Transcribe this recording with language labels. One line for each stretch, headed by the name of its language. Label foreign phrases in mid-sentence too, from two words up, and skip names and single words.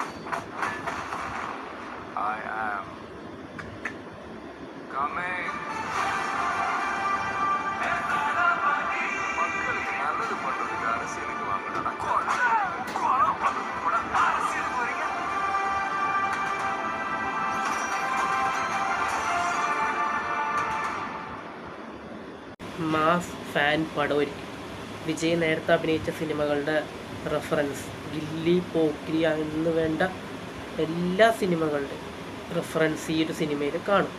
English: I am coming.
Tamil: மக்களுக்கு நல்லது பண்றதுக்கு அரசியலுக்கு வாங்கினா கொலை பண்றது கூட அரசியலுக்கு வரீங்க.
Malayalam: മാസ് ഫാൻ പടമൊരുക്കി. വിജയ് നേരത്തെ അഭിനയിച്ച സിനിമകളുടെ റെഫറൻസ്, ഗില്ലി, പോക്കിരി എന്ന് വേണ്ട എല്ലാ സിനിമകളുടെ റെഫറൻസ് ഈ ഒരു സിനിമയിൽ കാണും.